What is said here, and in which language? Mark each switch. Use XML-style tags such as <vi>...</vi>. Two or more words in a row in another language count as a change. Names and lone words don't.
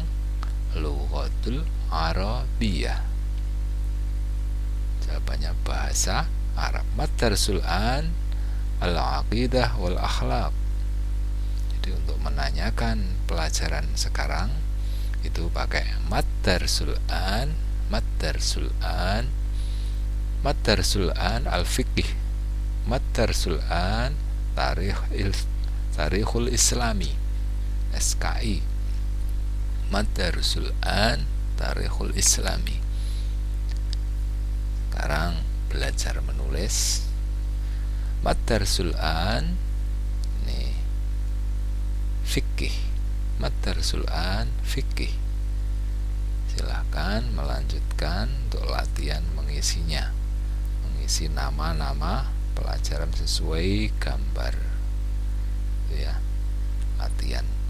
<ar>اللغة العربية,</ar> <id>jawabannya bahasa Arab.</id> <ar>ما الدرس عن العقيدة والأخلاق.</ar> <id>Jadi untuk menanyakan pelajaran sekarang itu pakai</id> <ar>ما الدرس عن، ما الدرس عن الفقه، ما الدرس عن التاريخ الإسلامي,</ar> <id>SKI,</id> <ar>ما الدرس عن التاريخ الإسلامي.</ar> <id>Sekarang belajar menulis.</id> <ar>ما الدرس عن</ar> <id>ini fikih,</id> <ar>ما الدرس عن فقه.</ar> <id>Silahkan melanjutkan untuk latihan mengisinya, mengisi nama-nama pelajaran sesuai gambar itu ya, latihan.</id>